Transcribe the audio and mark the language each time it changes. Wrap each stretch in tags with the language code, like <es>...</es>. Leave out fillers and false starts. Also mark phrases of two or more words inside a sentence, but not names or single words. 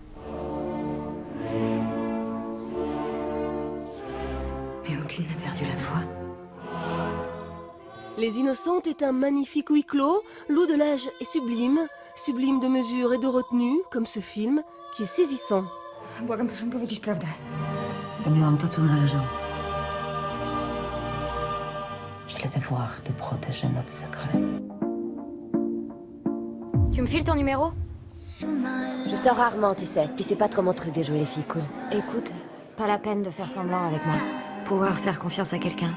<fr>Mais aucune n'a perdu la foi. Les Innocentes est un magnifique huis clos, l'eau de l'âge est sublime, sublime de mesure et de retenue, comme ce film, qui est saisissant.</fr> <pl>Błagam, proszę powiedzieć prawdę. Zrobiłam to, co należało.</pl> <fr>J'ai le devoir de protéger notre secret. Tu me files ton numéro? Je sors rarement, tu sais. Puis c'est pas trop mon truc de jouer les filles cool. Écoute, pas la peine de faire semblant avec moi. Pouvoir faire confiance à quelqu'un.</fr>